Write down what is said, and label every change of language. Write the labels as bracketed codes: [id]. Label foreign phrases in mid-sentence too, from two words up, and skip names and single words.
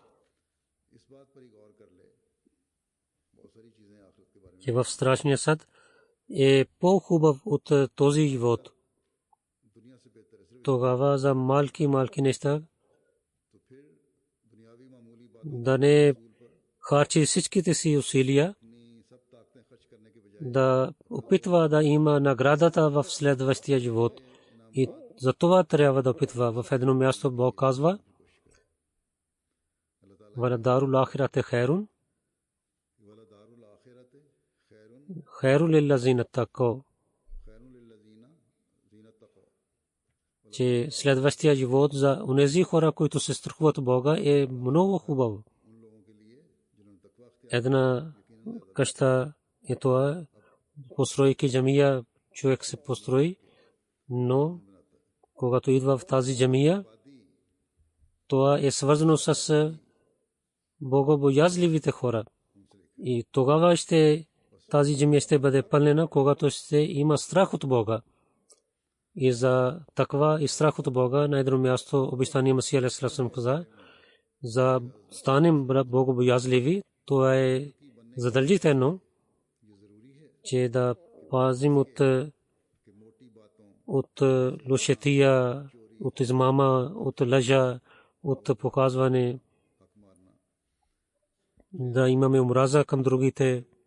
[bg] че в страшния съд е по-хубав от този живот, тогава за малки неща да не харчи всичките си усилия, да опитва да има наградата в следващия живот. И за това трябва да опитва. В едно място Бог казва: [ar] ولدار الآخرة خير، خير للذين اتقوا, [bg] че следващия живот за онези хора, които се страхуват Бога, е много хубав. Една къща е това, постройки джамия, човек се построи, но когато идва в тази джамия, това е свързано с богобоязливите хора. И тогава тази джамия ще бъде пълнена, когато ще има страх от Бога. И за таква и страх от Бога на едно място обещания Масия [ar] عليه السلام [bg] каза: за станем богобоязливи, това е задължително, че да пазим от лошетия, от измама, от лъжа, от показване, да имаме омраза към другите.